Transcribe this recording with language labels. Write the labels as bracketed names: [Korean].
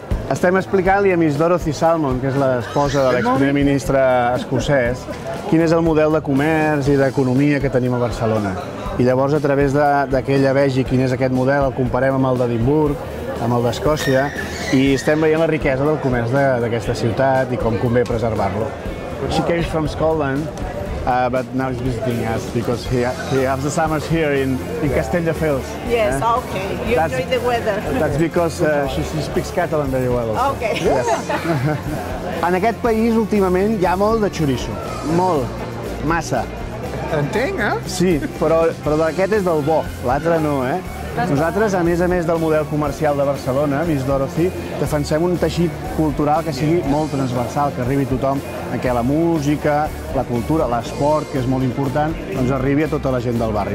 [Catalan] Estem explicant-li a Miss Dorothy Salmon, que és l'esposa de l'exprimer ministre escocès, quin és el model de comerç i d'economia que tenim a Barcelona. I llavors, a través que ella vegi quin és aquest model, el comparem amb el d'Edimburg, amb el d'Escòcia, i estem veient la riquesa del comerç d'aquesta ciutat i com convé preservar-lo. [English] She came from Scotland, but now he's visiting us because he has the summers here in Castelldefels. Yes, okay. You enjoy the weather. That's because she speaks Catalan very well. Also. Okay. Yes. [Catalan] En aquest país, últimament, hi ha molt de xoriço. Molt. Massa. Entenc, eh? Sí, però aquest és del bo, l'altre no, eh? Nosaltres, a més del model comercial de Barcelona, Miss Dorothy, defensem un teixit cultural que sigui molt transversal, que arribi a tothom, en què la música, la cultura, l'esport, que és molt important, doncs arribi a tota la gent del barri.